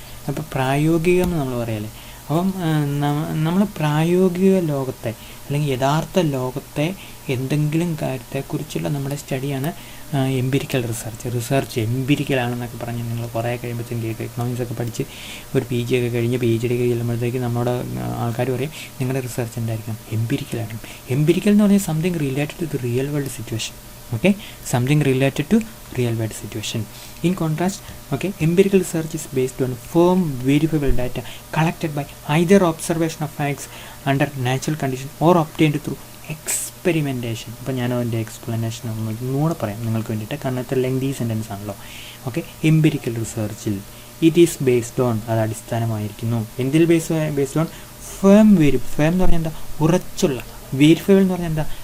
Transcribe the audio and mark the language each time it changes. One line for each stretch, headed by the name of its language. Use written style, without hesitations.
Malayalam: അപ്പോൾ പ്രായോഗികം എന്ന് നമ്മൾ പറയല്ലേ. അപ്പം നമ്മൾ പ്രായോഗിക ലോകത്തെ അല്ലെങ്കിൽ യഥാർത്ഥ ലോകത്തെ എന്തെങ്കിലും കാര്യത്തെക്കുറിച്ചുള്ള നമ്മുടെ സ്റ്റഡിയാണ് എംപിരിക്കൽ റിസർച്ച് എംപിരിക്കലാണെന്നൊക്കെ പറഞ്ഞ് നിങ്ങൾ കുറേ കഴിയുമ്പോഴത്തേക്കും കേൾക്കുക. എക്കണോമിക്സൊക്കെ പഠിച്ച് ഒരു PG ഒക്കെ കഴിഞ്ഞ് PhD ഒക്കെ ചെല്ലുമ്പോഴത്തേക്ക് നമ്മുടെ ആൾക്കാർ പറയും നിങ്ങളുടെ റിസർച്ച് എന്തായിരിക്കും? എംപിരിക്കലായിരിക്കും.
English: empirical
Malayalam: എന്ന് പറഞ്ഞാൽ
English: Something related to the real world situation. Okay, something related to real world situation. In contrast, okay, empirical research is based on firm verifiable data collected by either observation of facts under natural conditions or obtained through experimentation.
Malayalam: അപ്പോൾ ഞാൻ അതിൻ്റെ explanation ഒന്നുകൂടെ പറയാം നിങ്ങൾക്ക് വേണ്ടിയിട്ട്, കാരണം ഇത്ര lengthy sentence ആണല്ലോ. Okay, empirical റിസർച്ചിൽ
English: it is based on,
Malayalam: അത് അടിസ്ഥാനമായിരിക്കുന്നു എന്തിൽ ബേസ്ഡ് ഓൺ ഫേം എന്ന് പറഞ്ഞാൽ എന്താ? ഉറച്ചുള്ള. വെരിഫയബിൾ എന്ന് പറഞ്ഞാൽ എന്താ?